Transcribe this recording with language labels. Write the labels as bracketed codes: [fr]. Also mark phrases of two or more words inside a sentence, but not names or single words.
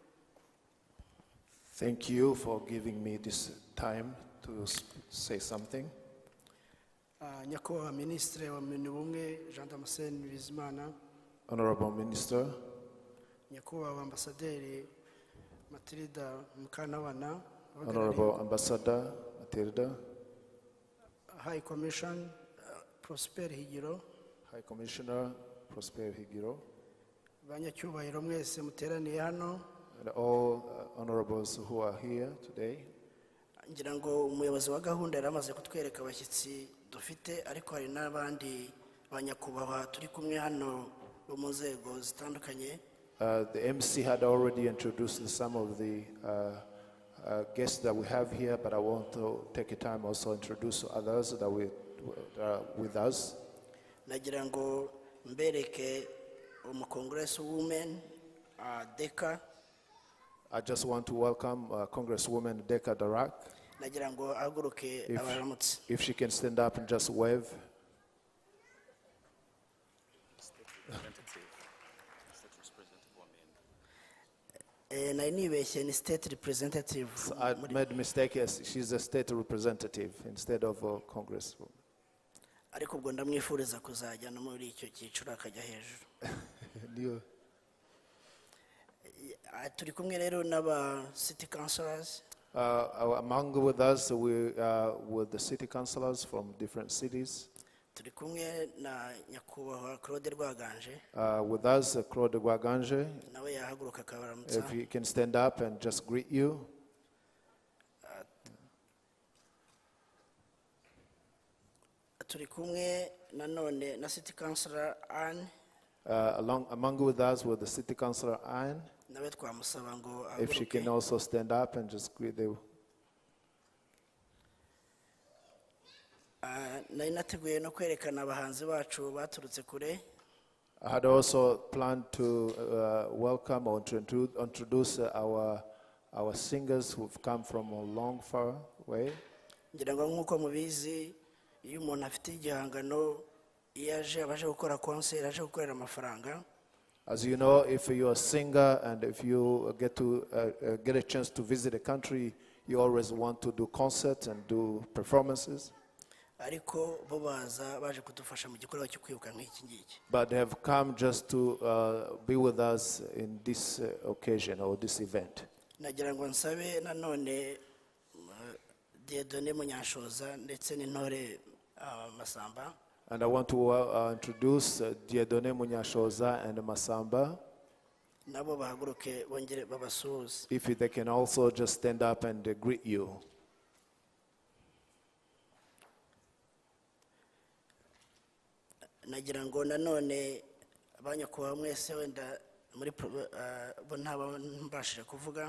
[en] Thank you for giving me this time to say something. [rw] Nyakubahwa Minisitiri wa Minubumwe Jean Damascene Bizimana, [en] Honorable Minister, [rw] Nyakubahwa Ambasaderi Matilda Mukantabana, [en] Honorable Ambassador Matilda, High Commission Prosper Higiro, High Commissioner Prosper Higiro, [rw] banyacyubahiro mwese muteraniye hano, [en] and all honorables who are here today. [rw] Ngira ngo umuyobozi wa gahunda yaramaze kutwereka abashyitsi dufite, ariko hari n'abandi banyakubahwa turi kumwe hano bo mu nzego zitandukanye. [en] The MC had already introduced some of the guests that we have here, but I want to take a time also introduce others that we with us. [rw] Nagira ngo mbereke umukongress women deka [en] I just want to welcome Congresswoman Deka Darak. [rw] nagira ngo ahaguruke abaramutse. [en] If she can stand up and just wave. [rw] Nari nibeshye ni [en] state representative. So I made a mistake. Yes, she's a state representative instead of a congresswoman. [rw] Ariko ubwo ndamwifuriza kuzajya no muri icyo cyiciro akajya hejuru. Turi kumwe rero n'aba [en] city councillors. Among with us, with the city councillors from different cities. [rw] Turi kumwe na nyakubahwa Claude Rwaganje. [en] With us, Claude Rwaganje. [rw] Nawe yahaguruka akabaramutsa. [en] If he can stand up and just greet you. [rw] Turi kumwe nanone na [en] city councillor [rw] Anne. [en] Among with us with the city councillor Anne. [rw] Nawe twamusaba ngo [en] If she can also stand up and just greet you. [rw] Nari nateguye no kwerekana abahanzi bacu baturutse kure. [en] I had also planned to welcome or to introduce our singers who've come from a long, far way. [rw] Ngira ngo nk'uko mubizi iyo umuntu afite igihangano iyo aje abaje gukora concert aje gukorera amafaranga. [en] As you know, if you're a singer and if you get a chance to visit a country, you always want to do concerts and do performances. [rw] Ariko bo baza baje kudufasha mu gikorwa cyo kwibuka nk'iki ngiki. [en] But they have come just to be with us in this occasion or this event. [rw] Nagira ngo nsabe nanone Dieudonné Munyanshoza ndetse n'intore Masamba. [en] And I want to introduce Dieudonné Munyanshoza and Masamba. [rw] Nabo bahaguruke bongere babasuhuze. [en] If they can also just stand up and greet you. [rw] Nagira ngo nanone abanyakubahwa mwese wenda muri bo ntaba mbashije kuvuga.